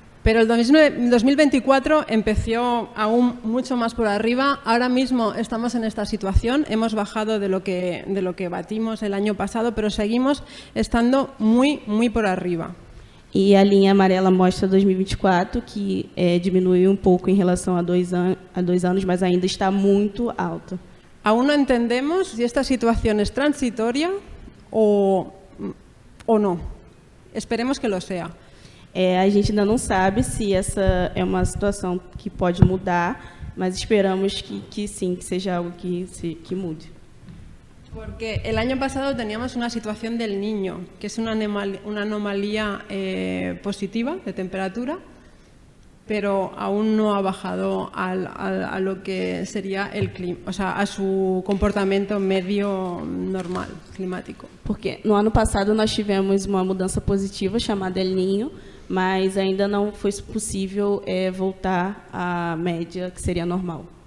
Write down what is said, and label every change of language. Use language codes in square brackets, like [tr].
[es] Pero el 2024 empezó aún mucho más por arriba. Ahora mismo estamos en esta situación. Hemos bajado de lo que batimos el año pasado, pero seguimos estando muy, muy por arriba. [pt] E a linha amarela mostra 2024, que diminuiu um pouco em relação a 2 anos, mas ainda está muito alta. [es] Aún no entendemos si esta situación es transitoria o no. Esperemos que lo sea. [pt] A gente ainda não sabe se essa é uma situação que pode mudar, mas esperamos que sim, que seja algo que mude. [es] Porque el año pasado teníamos una situación del Niño, que es una anomalía positiva de temperatura, pero aún no ha bajado a lo que sería el clima, o sea, a su comportamento medio normal, climático. [pt] Porque no ano passado nós tivemos uma mudança positiva chamada El Niño, mas ainda não foi possível voltar à média que seria normal.